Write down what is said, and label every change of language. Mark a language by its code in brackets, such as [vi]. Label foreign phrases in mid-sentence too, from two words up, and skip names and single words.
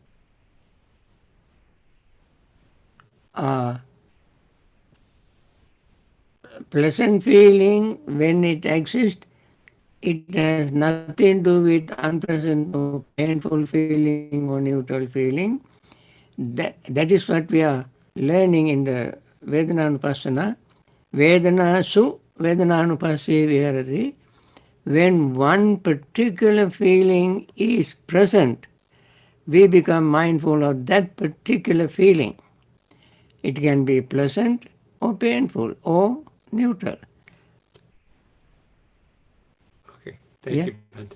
[en] Pleasant feeling, when it exists, it has nothing to do with unpleasant or painful feeling or neutral feeling. That is what we are learning in the Vedananupassana. [pi] Vedana su Vedananupassi viharati. [en] When one particular feeling is present, we become mindful of that particular feeling. It can be pleasant or painful or neutral. Okay, thank you, Bhante.